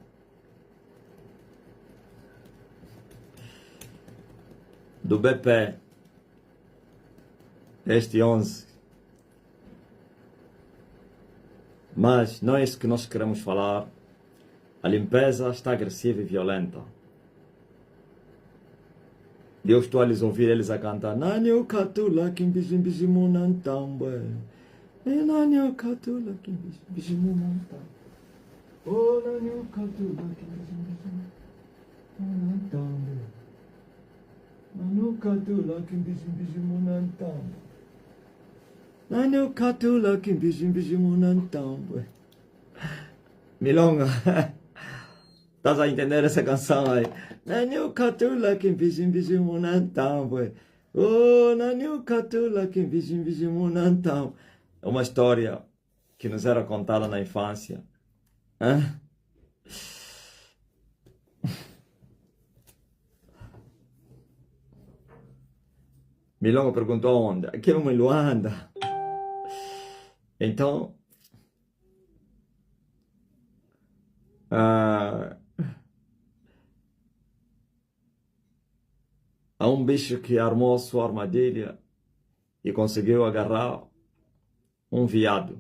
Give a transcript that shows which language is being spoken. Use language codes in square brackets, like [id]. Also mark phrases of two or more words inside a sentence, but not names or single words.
[pt] Do BP, este 11. Mas não é isso que nós queremos falar. A limpeza está agressiva e violenta. Eu estou a lhes ouvir eles a cantar. [kmb] Nanyo katula kimbizimbizimu nantambwe. Nanyo katula kimbizimbizimu nantambwe. Oh, nanyo katula kimbizimbizimu nantambwe. Nanyo katula kimbizimbizimu nantambwe. Nanyo katula kimbizimbizimu nantambwe. [pt] Milonga. Estás a entender essa canção aí? [kmb] Nanyo katula kimbizimbizimu nantambwe. Oh, nanyo katula kimbizimbizimu nantambwe. [pt] É uma história que nos era contada na infância. Hã? Milonga perguntou onde? Aqui é em Luanda. Então, há um bicho que armou sua armadilha e conseguiu agarrar um veado.